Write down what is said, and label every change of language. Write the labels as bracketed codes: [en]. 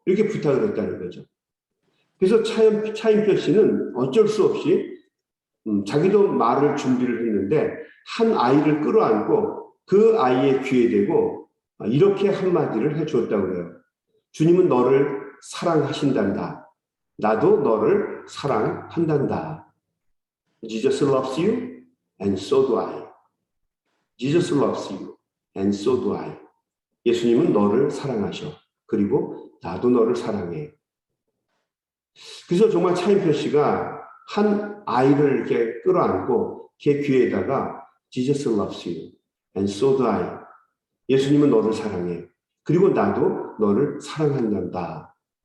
[ko] 이렇게 부탁을 했다는 거죠. 그래서 차인표 씨는 어쩔 수 없이 자기도 말을 준비를 했는데 한 아이를 끌어안고 그 아이의 귀에 대고 이렇게 한마디를 해주었다고 해요. 주님은 너를 사랑하신단다. 나도 너를 사랑한단다. [en] Jesus loves you and so do I. Jesus loves you and so do I. [ko] 예수님은 너를 사랑하셔. 그리고 나도 너를 사랑해. 그래서 정말 차인표 씨가 한 아이를 이렇게 끌어안고 걔 귀에다가 [en] Jesus loves you and so do I. [ko] 예수님은 너를 사랑해. 그리고 나도 너를 사랑한단다.